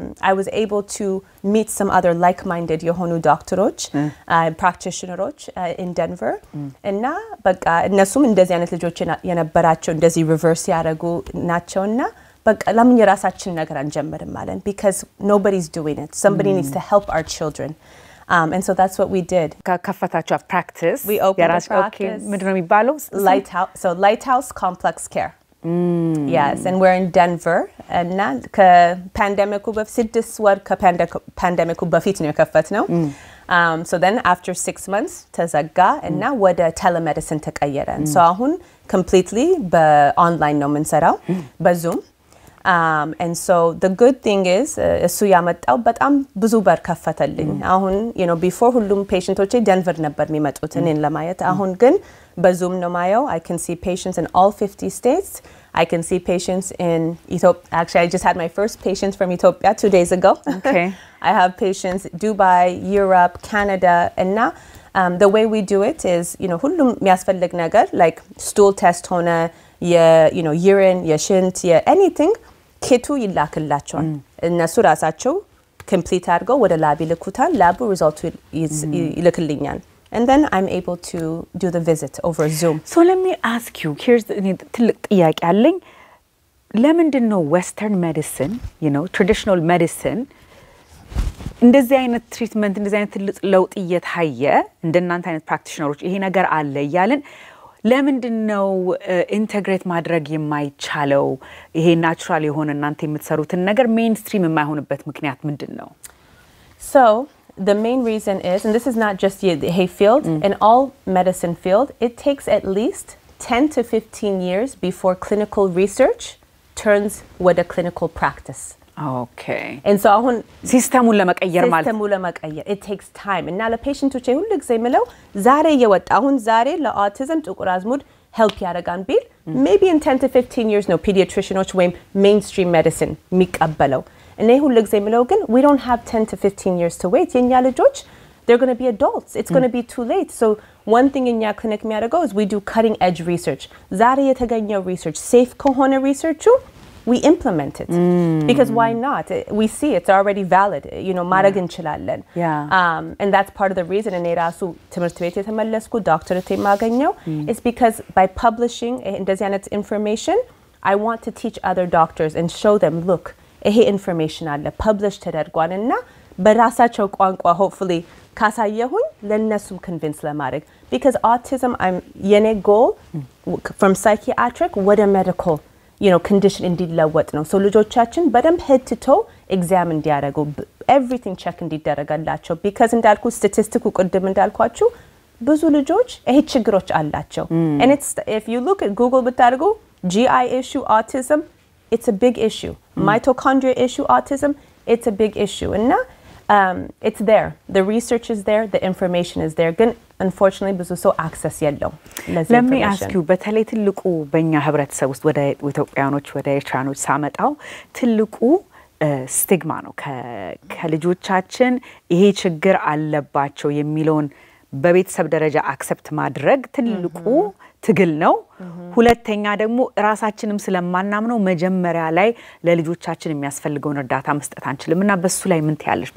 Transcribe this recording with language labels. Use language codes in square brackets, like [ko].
[en] I was able to meet some other like-minded የሆኑ ዶክተሮች practitioners in Denver እና በቃ እነሱም እንደዚህ አይነት ልጆች የነበራቸው እንደዚህ reverse ያደረጉ ናቸውና በቃ [am] ለምን የራሳችን ነገር አንጀምርም [en] ማለት because nobody's doing it somebody needs to help our children and so that's what we did [am] ከፈታችሁ practice [en] we opened a practice [am] ምንድነው የሚባለው [en] lighthouse complex care yes and we're in Denver and [am] ከፓንደሚኩ በፊት 6 ወር ከፓንደሚኩ በፊት ነው የከፈትነው [en] so then after 6 months ተዘጋ እና ወደ telemedicine ተቀየረ so አሁን completely በኦንላይን ነው የምንሰራው በዙም [am] and so the good thing is እሱ ያመጣው በጣም ብዙ በር ከፈተልኝ አሁን before ሁሉም ፔሸንቶቼ ደንቨር ነበር የሚመጡት እኔን ለማየት አሁን ግን በዙም ነው ማየው [en] I can see patients in all 50 states I can see patients in Ethiopia. Actually, I just had my first patient from Ethiopia 2 days ago. Okay. I have patients Dubai, Europe, Canada, and now the way we do it is, ሁሉም የሚያስፈልግ ነገር like stool test ሆነ urine, የሽንት, anything ኪቱ ይላክላቸዋል። [am] እነሱ ራሳቸው complete አድርገው ወደ ላብ ይልኩታል። [en] ላቡ ሪዛልቱ ይልክልኛል. And then I'm able to do the visit over Zoom. So let me ask you, [am] here's ትልቅ ጥያቄ አለኝ። ለምንድን ነው western medicine, traditional medicine እንደዚህ አይነት ትሪትመንት እንደዚህ አይነት ትልቅ ለውጥ እየታየ እንደናንተ አይነት ፕራክቲሽነሮች ይሄ ነገር አለ እያልን ለምንድን ነው ኢንተግሬት ማድረግ የማይቻለው? ይሄ ናቹራል የሆነ እናንተ የምትሰሩትን ነገር ሜይንስትሪም የማይሆንበት ምክንያት ምንድን ነው? [en] So the main reason is, and this is not just the hay field, in all medicine field, it takes at least 10 to 15 years before clinical research turns with a clinical practice. Okay. And so አሁን [am] ሲስተሙን ለመቀየር ማለት [en] it takes time. [am] እና ለፔሽንቶቼ ሁሉ ጊዜ የምለው ዛሬ የወጣ አሁን ዛሬ ለኦቲዝም ጥቁር አዝሙድ help ያደርጋን ቢል maybe in 10 to 15 years ነው ፔዲያትሪሽኖች ወይም mainstream medicine የሚቀበለው። እኔ ሁሉ ጊዜ የምለው ግን [en] we don't have 10 to 15 years to wait. የኛ ልጆች they're going to be adults. It's going to be too late. So one thing in your clinic የሚያደርገው is we do cutting edge research. ዛሬ የተገኘው research safe ከሆነ research we implement it. Because why not? We see it's already valid. ማድረግ እንችላለን. And that's part of the reason እኔ ራሱ ትምህርት ቤት የተመለስኩ ዶክተሬት የማገኘው is because by publishing እንደዚህ አይነት information, I want to teach other doctors and show them, look, ይሄ information አለ publish ተደርጓል እና በራሳቸው ቋንቋ hopefully ካሳየሁኝ ለነሱም convince ለማድረግ. Because autism, የኔ goal from psychiatric ወደ medical condition እንዲለወጥ ነው. So ልጆቻችን በደንብ head to toe exam እንዲያደርጉ everything check እንዲደረጋላቸው. [am] because እንዳልኩ ስታቲስቲኩ ቅድም እንዳልኳችሁ ብዙ ልጆች ይሄ ችግሮች አላቸው. [en] And it's, if you look at Google ብታደርጉ GI issue autism, it's a big issue. Mitochondria issue autism, it's a big issue. እና it's there. The research is there, the information is there. [am] ግን unfortunately ብዙ ሰው access የለውም ለዚህ Let me ask you, በተለይ ትልቁ በእኛ ህብረተሰብ ውስጥ ወደ ኢትዮጵያኖች ወደ ኤርትራኖች ሳመጣው ትልቁ ስቲግማ ነው ከልጆቻችን ይሄ ችግር አለባቸው የሚለውን በቤተሰብ ደረጃ አክሰፕት ማድረግ ትልቁ ትግል ነው። ሁለተኛ ደግሞ ራሳችንም ስለማናምነው መጀመሪያ ላይ ለልጆቻችን የሚያስፈልገውን እርዳታ መስጠት አንችልምና በሱ ላይ ምን ትያለሽ?